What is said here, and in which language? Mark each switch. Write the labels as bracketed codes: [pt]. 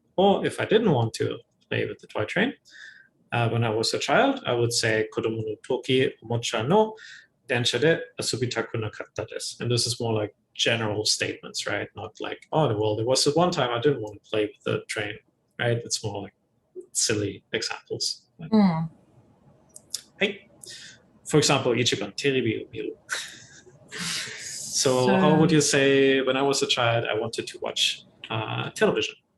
[en] Or if I didn't want to play with the toy train, when I was a child, I would say [ja] kodomo no toki omocha no densha de asobitaku nakatta desu. [en] And this is more like general statements, right? Not like, oh, well, there was one time I didn't want to play with the train, right? It's more like silly examples. Hey. [ja] For example, 一番テレビを見る. [en] So how would you say, when I was a child, I wanted to watch television?